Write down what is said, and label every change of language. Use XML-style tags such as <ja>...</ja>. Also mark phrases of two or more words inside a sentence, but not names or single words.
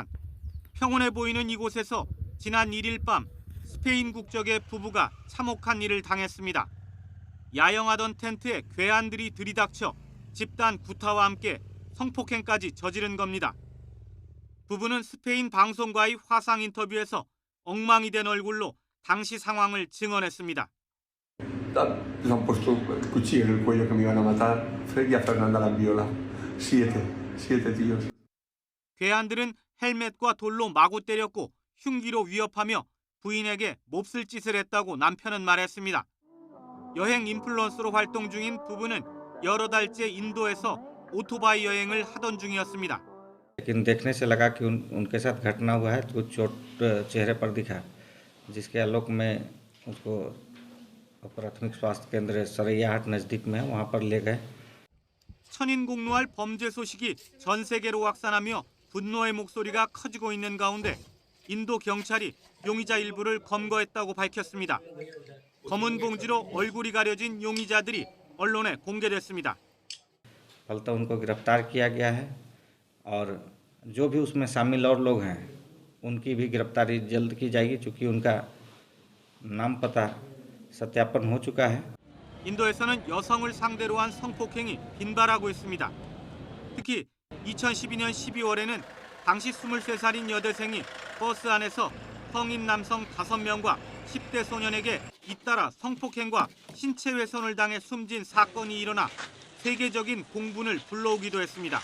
<ko>평온해 보이는 이곳에서 지난 1일 밤 스페인 국적의 부부가 참혹한 일을 당했습니다. 야영하던 텐트에 괴한들이 들이닥쳐 집단 구타와 함께 성폭행까지 저지른 겁니다. 부부는 스페인 방송과의 화상 인터뷰에서 엉망이 된 얼굴로 당시 상황을 증언했습니다.</ko> <es>Le han puesto el cuchillo en el cuello que me iban a matar. Fred y a Fernanda la viola. Siete tíos.</es> <ko>괴한들은 헬멧과 돌로 마구 때렸고 흉기로 위협하며 부인에게 몹쓸 짓을 했다고 남편은 말했습니다. 여행 인플루언서로 활동 중인 부부는 여러 달째 인도에서 오토바이 여행을 하던 중이었습니다.</ko> <hi>लेकिन देखने से लगा कि उनके साथ घटना हुआ है तो चोट चेहरे पर दिखा जिसके आलोक में उसको प्राथमिक स्वास्थ्य केंद्र सरैयाहाट नजदीक में वहां पर ले गए.</hi> <ko>천인공노할 범죄 소식이 전 세계로 확산하며 분노의 목소리가 커지고 있는 가운데 인도 경찰이 용의자 일부를 검거했다고 밝혔습니다. 검은 봉지로 얼굴이 가려진 용의자들이 언론에 공개됐습니다.</ko> <hi>फलतः उनको गिरफ्तार किया गया है और जो भी उसमें शामिल और लोग हैं उनकी भी गिरफ्तारी जल्द की जाएगी क्योंकि उनका नाम पता सत्यापन हो चुका है.</hi> <ko>인도에서는 여성을 상대로 한 성폭행이 빈발하고 있습니다. 특히 2012년 12월에는 당시 23살인 여대생이 버스 안에서 성인 남성 5명과 10대 소년에게 잇따라 성폭행과 신체 훼손을 당해 숨진 사건이 일어나 세계적인 공분을 불러오기도 했습니다.</ko>